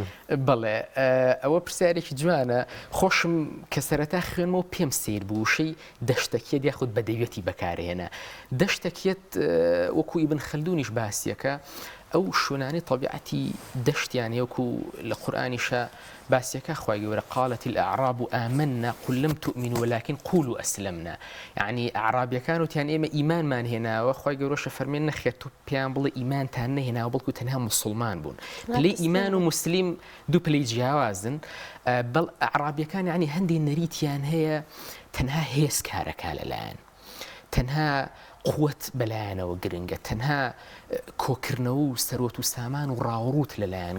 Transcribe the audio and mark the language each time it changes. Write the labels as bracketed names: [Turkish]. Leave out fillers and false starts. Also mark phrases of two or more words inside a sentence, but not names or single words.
[Central Kurdish] بەڵێ ئەوە پرسیارێکی جوانە خۆشم کە سەرەتا خوێنمەوە پێم سیر بوو شەی دەشتەکیەت یاخود بەدەوێتی بەکارهێنا دەشتەکیەت وەکو ئیبن خەلدونیش باسیەکە ئەو شوێنانی طبیعەتی دەشتیان وەکو لە قورئانیشە باسیەکە خوای گەورە [Arabic] قالت الأعراب آمنا قل لم تؤمنوا ولكن قولوا أسلمنا [Central Kurdish] يعني أعرابیەکان وتیان ئێمە ئیمانمان هێناوە خوای گەورەشە فەرمێن نەخێت تو پێیان بڵێ ئیمانتان نەهێناوە بەڵکو تەنها مسلمان بوون پلەی ئیمان و مسلیم دوو پلەی جیاوازن بەڵ ئەعرابیەکان یعنی هەندێک نەریتیان هەیە تەنها هێز کارەکە لەلایەن تەنها قوت بەلایەنەوە گرنگە تەنها کۆکردنەوە و سەرۆت و سامان و ڕاوڕوت لەلایەن